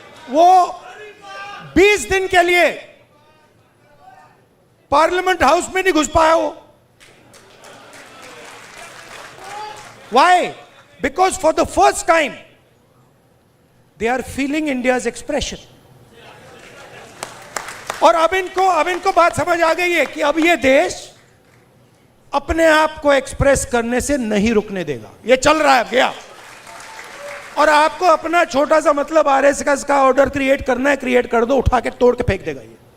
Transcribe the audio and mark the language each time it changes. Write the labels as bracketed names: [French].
[Hindi] वो 20 दिन के लिए पार्लियामेंट हाउस में नहीं घुस पाया वो। [English] Why? Because for the first time they are feeling India's expression. [Hindi] और अब इनको बात समझ आ गई है कि अब ये देश अपने आप को एक्सप्रेस करने से नहीं रुकने देगा। ये चल रहा है गया, और आपको अपना छोटा सा मतलब आरएसएस का ऑर्डर क्रिएट करना है, क्रिएट कर दो, उठा के तोड़ के फेंक देगा ये।